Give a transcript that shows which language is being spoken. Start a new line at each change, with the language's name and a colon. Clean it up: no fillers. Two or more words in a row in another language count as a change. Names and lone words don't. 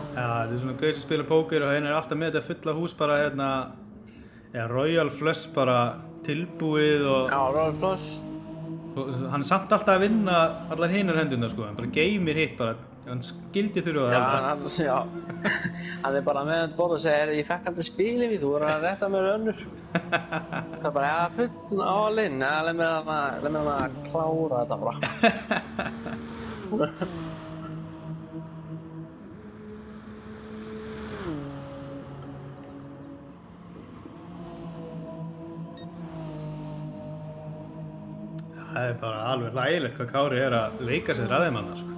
Icelandic: Já, þetta er svona gaur sem spila póker og hann er alltaf með þetta fulla hús bara hérna,
English: Royal Flush
Icelandic: bara tilbúið og...
English: Já, Royal Flush.
Icelandic: Og hann er samt alltaf að vinna allar hinar hendurna, sko, hann bara geymir hitt bara, hann skildi þurfa það alltaf. Já, hann er bara með þetta borð og segir, ég fekk aldrei spilið við, þú voru að rétta mér önnur. Það er bara, já,
English: full all in,
Icelandic: leið mér að klára þetta bara. Það er bara alveg hlægilegt hvað Kári er að leika sér að þeim annars, sko.